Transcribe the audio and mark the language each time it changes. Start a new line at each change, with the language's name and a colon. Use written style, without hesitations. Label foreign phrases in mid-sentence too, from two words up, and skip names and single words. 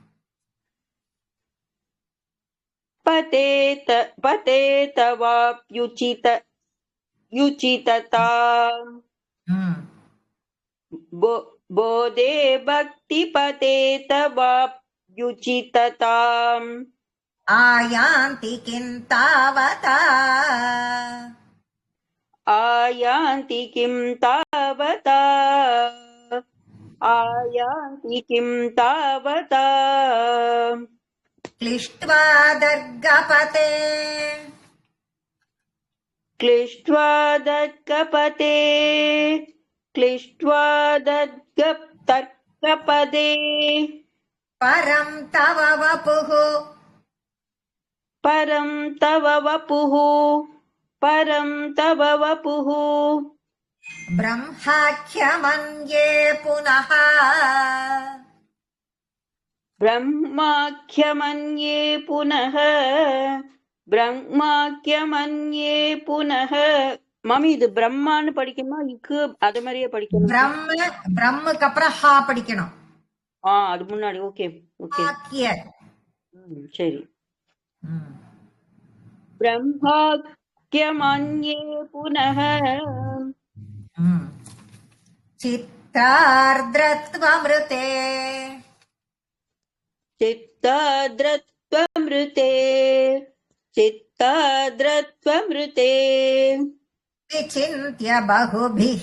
Sanskrit: पदेत पदेतवाप्युच्चित युच्चितताम् बोधे भक्ति पदेतवाप्युच्चितताम् आयान्ति किं तावता आयान्ति किं तावता आयान्ति किं तावता क्लिष्ट्वा दर्गपते क्लिष्ट्वा दर्गपते क्लिष्ट्वा दर्गपदे परं तव वपुः परं तव वपुः परं तव वपुः ब्रह्माख्यमन्ये पुनः ब्रह्माख्यमन्ये पुनः ब्रह्माख्यमन्ये पुनः.
Tamil: மாமி இது பிரம்மான்னு படிக்கணுமா இக்கு அது மாதிரியே படிக்கணும்? பிரம்முக்கு அப்புறம் ஹா படிக்கணும். அது முன்னாடி. ஓகே ஓகே சரி.
Sanskrit: ब्रह्माख्यमन्ये पुनः चित्तार्द्रत्वमृते चित्ताद्रत्वमृते चित्ताद्रत्वमृते विचिन्त्य बहुभिः